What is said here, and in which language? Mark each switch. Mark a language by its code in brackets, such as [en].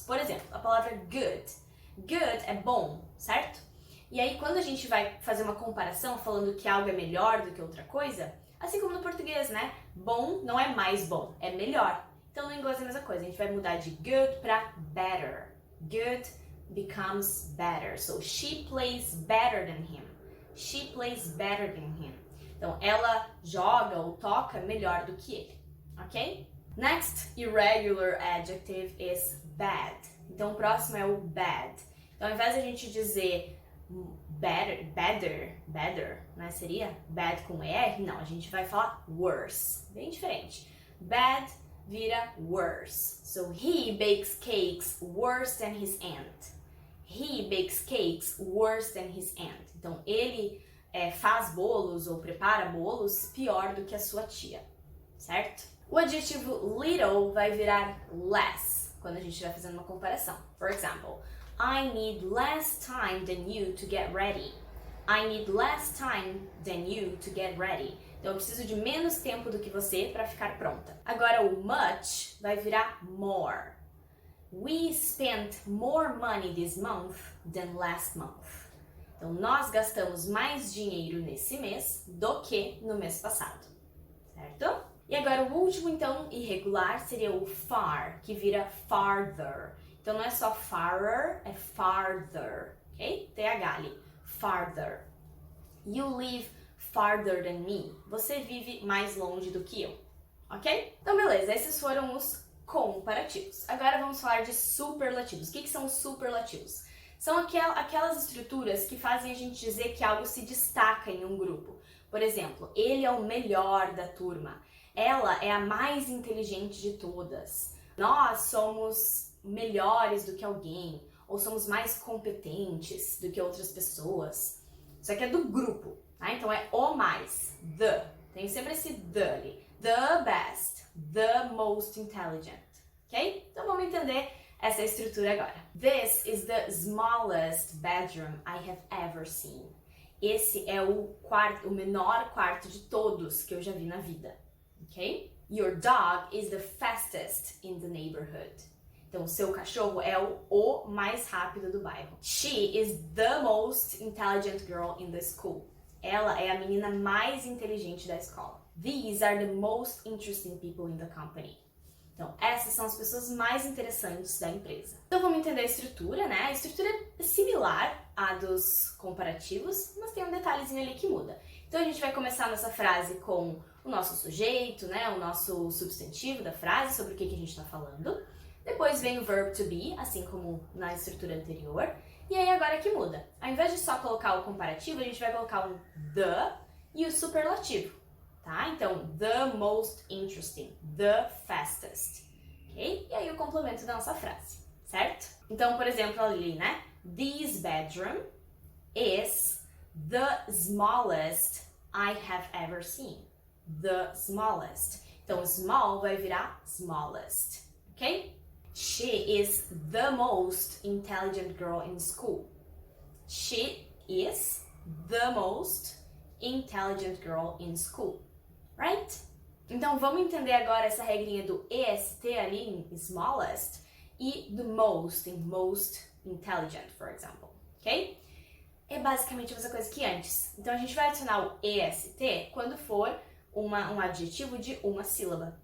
[pt] Por exemplo, a palavra good. Good é bom, certo? E aí quando a gente vai fazer uma comparação falando que algo é melhor do que outra coisa, assim como no português, né? Bom não é mais bom, é melhor. Então no inglês é a mesma coisa, a gente vai mudar de good para better. [en] Good becomes better. So she plays better than him. She plays better than him. [pt] Então ela joga ou toca melhor do que ele, ok? [en] Next irregular adjective is bad. [pt] Então o próximo é o bad. Então ao invés de a gente dizer better, né? Seria bad com ER? Não, a gente vai falar worse. Bem diferente. Bad vira worse. So he bakes cakes worse than his aunt. He bakes cakes worse than his aunt. Então ele faz bolos ou prepara bolos pior do que a sua tia, certo? O adjetivo little vai virar less quando a gente estiver fazendo uma comparação. [en] For example, I need less time than you to get ready. I need less time than you to get ready. [pt] Então eu preciso de menos tempo do que você para ficar pronta. Agora o much vai virar more. [en] We spent more money this month than last month. [pt] Então nós gastamos mais dinheiro nesse mês do que no mês passado, certo? E agora o último então irregular seria o far, que vira farther. Então não é só farer, é farther, ok? [en] TH ali, farther. You live farther than me. [pt] Você vive mais longe do que eu, ok? Então beleza, esses foram os comparativos. Agora vamos falar de superlativos. O que são os superlativos? São aquelas estruturas que fazem a gente dizer que algo se destaca em um grupo. Por exemplo, ele é o melhor da turma. Ela é a mais inteligente de todas. Nós somos melhores do que alguém, ou somos mais competentes do que outras pessoas. Isso aqui é do grupo, tá? Então é o mais, the. Tem sempre esse the ali. [en] The best, the most intelligent, [pt] ok? Então vamos entender essa estrutura agora. [en] This is the smallest bedroom I have ever seen. [pt] Esse é o menor quarto de todos que eu já vi na vida, ok? [en] Your dog is the fastest in the neighborhood. [pt] Então, o seu cachorro é o mais rápido do bairro. [en] She is the most intelligent girl in the school. [pt] Ela é a menina mais inteligente da escola. These are the most interesting people in the company. Então, essas são as pessoas mais interessantes da empresa. Então, vamos entender a estrutura, né? A estrutura é similar à dos comparativos, mas tem um detalhezinho ali que muda. Então, a gente vai começar nossa frase com o nosso sujeito, né? O nosso substantivo da frase, sobre o que a gente está falando. Depois vem o verb to be, assim como na estrutura anterior. E aí, agora que muda. Ao invés de só colocar o comparativo, a gente vai colocar um the e o superlativo. Tá? Então, [en] the most interesting, the fastest, [pt] ok? E aí o complemento da nossa frase, certo? Então, por exemplo, ali, né? [en] This bedroom is the smallest I have ever seen. The smallest. [pt] Então, small vai virar smallest, ok? [en] She is the most intelligent girl in school. She is the most intelligent girl in school. Right? [pt] Então vamos entender agora essa regrinha do EST ali em smallest e do most em most intelligent, [en] for example, [pt] ok? É basicamente a mesma coisa que antes. Então a gente vai adicionar o EST quando for um adjetivo de uma sílaba.